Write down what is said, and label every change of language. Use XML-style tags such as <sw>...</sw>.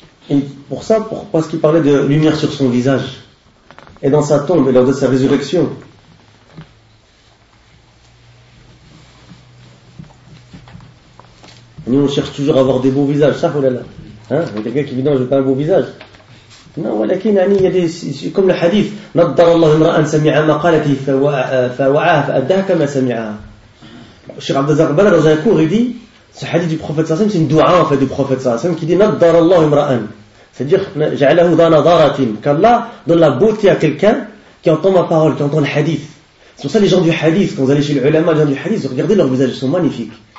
<fr>Et pour ça, parce qu'il parlait de lumière sur son visage, et dans sa tombe, et lors de sa résurrection. Nous, on cherche toujours à avoir des beaux visages, ça, oulala. Hein ? Il y a quelqu'un qui dit non, je n'ai pas un beau visage.</fr> <ar>Non, ولكن يعني</ar> <fr>il y a des comme le hadith,</fr> <ar>نضر الله امرأة سمع مقالتي فوعاها فأداها كما سمعها.</ar> <fr>Cheikh Abdelazak Bala dans un cours, il dit, ce hadith du prophète Sassam, c'est une doua en fait du prophète Sassam qui dit</fr> <ar>نضر الله امرأة.</ar> <fr>C'est-à-dire</fr> <ar>جعله ذا نظارة,</ar> <fr>qu'Allah donne la beauté à quelqu'un qui entend ma parole, qui entend le hadith. C'est pour ça les gens du hadith, quand vous allez chez les ulama, les gens du hadith, regardez leurs visages, ils sont magnifiques.</fr>